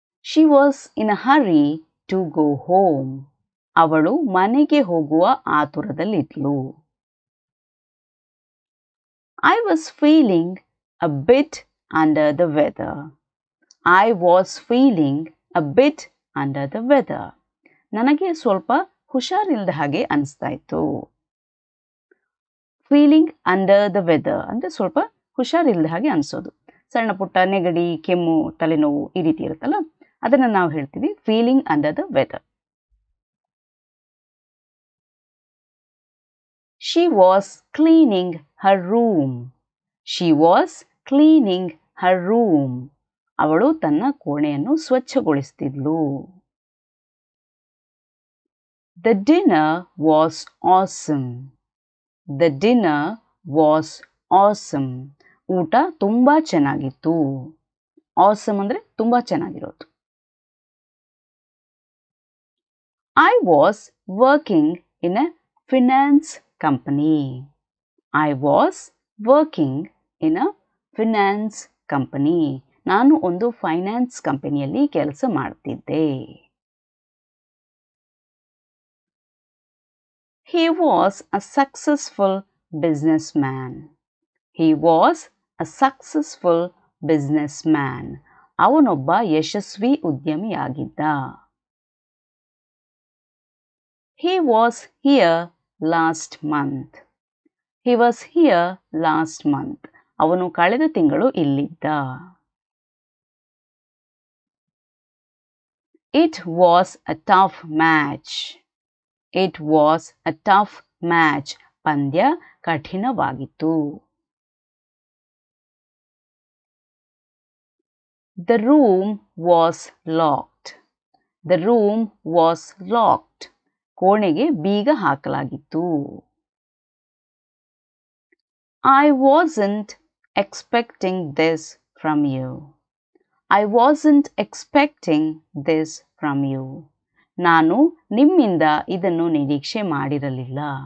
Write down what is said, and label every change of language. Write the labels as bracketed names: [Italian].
[English] She was in a hurry to go home. [Kannada] ಅವಳು ಮನೆಗೆ ಹೋಗುವ ಆತುರದಲ್ಲಿದ್ಲು. [English] I was feeling a bit under the weather. I was feeling a bit under the weather. [Kannada] ನನಗೆ ಸ್ವಲ್ಪ ಹುಷಾರಿಲ್ಲದ ಹಾಗೆ ಅನಿಸ್ತಾ ಇತ್ತು. ಫೀಲಿಂಗ್ ಅಂಡರ್ ದ ವೆದರ್ ಅಂದರೆ ಸ್ವಲ್ಪ ಹುಷಾರಿಲ್ಲದ ಹಾಗೆ ಅನಿಸೋದು. ಸಣ್ಣ ಪುಟ್ಟ ನೆಗಡಿ, ಕೆಮ್ಮು, ತಲೆನೋವು ಈ ರೀತಿ ಇರುತ್ತಲ್ಲ, ಅದನ್ನು ನಾವು ಹೇಳ್ತೀವಿ feeling under the weather. [English] She was cleaning her room. She was cleaning her room. [Kannada] ಅವಳು ತನ್ನ ಕೋಣೆಯನ್ನು ಸ್ವಚ್ಛಗೊಳಿಸ್ತಿದ್ಲು. [English] The dinner was awesome. The dinner was awesome. [Kannada] ಊಟ ತುಂಬ ಚೆನ್ನಾಗಿತ್ತು. awesome ಅಂದರೆ ತುಂಬ ಚೆನ್ನಾಗಿರೋದು. [English] I was working in a finance company. I was working in a finance company. [Kannada] ನಾನು ಒಂದು ಫೈನಾನ್ಸ್ ಕಂಪನಿಯಲ್ಲಿ ಕೆಲಸ ಮಾಡ್ತಿದ್ದೆ. [English] He was a successful businessman. He was a successful businessman. [Kannada] ಅವನೊಬ್ಬ ಯಶಸ್ವಿ ಉದ್ಯಮಿಯಾಗಿದ್ದ. [English] He was here last month. He was here last month. [Kannada] ಅವನು ಕಳೆದ ತಿಂಗಳು ಇಲ್ಲಿದ್ದ. [English] It was a tough match. It was a tough match. [Kannada] ಪಂದ್ಯ ಕಠಿಣವಾಗಿತ್ತು. [English] The room was locked. The room was locked. [Kannada] ಕೋಣೆಗೆ ಬೀಗ ಹಾಕಲಾಗಿತ್ತು. [English] I wasn't expecting this from you. I wasn't expecting this from you. [Kannada] ನಾನು ನಿಮ್ಮಿಂದ ಇದನ್ನು ನಿರೀಕ್ಷೆ ಮಾಡಿರಲಿಲ್ಲ.